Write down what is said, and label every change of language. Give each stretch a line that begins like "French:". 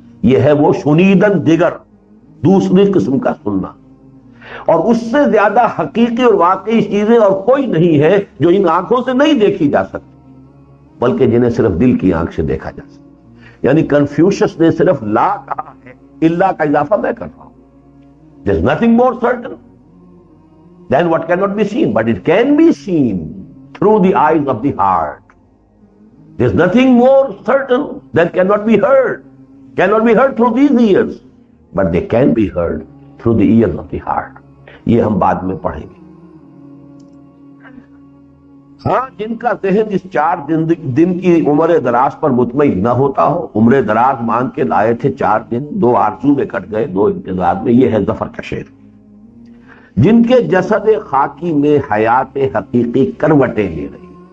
Urdu: یہ ہے وہ شنیدن دیگر، دوسری قسم کا سننا. اور اس سے زیادہ حقیقی اور واقعی چیزیں اور کوئی نہیں ہے جو ان آنکھوں سے نہیں دیکھی جا سکتی بلکہ جنہیں صرف دل کی آنکھ سے دیکھا جا سکتا. یعنی کنفیوشس نے صرف لا کہا ہے، اللہ کا اضافہ میں کر رہا ہوں.
English: There is nothing more certain than what cannot be seen, but it can be seen through the eyes of the heart. There is nothing more certain than cannot be heard through these ears, but they can be heard through the ears of the heart.
Urdu: یہ ہم بعد میں پڑھیں گے. ہاں جن کا ذہن اس 4 دن کی عمر دراز پر مطمئن نہ ہوتا ہو، عمر دراز مانگ کے لائے تھے 4 دن، 2 آرزو میں کٹ گئے، 2 انتظار میں، یہ ہے ظفر کا شعر. جن کے جسد خاکی میں حیات حقیقی کروٹیں لے رہی.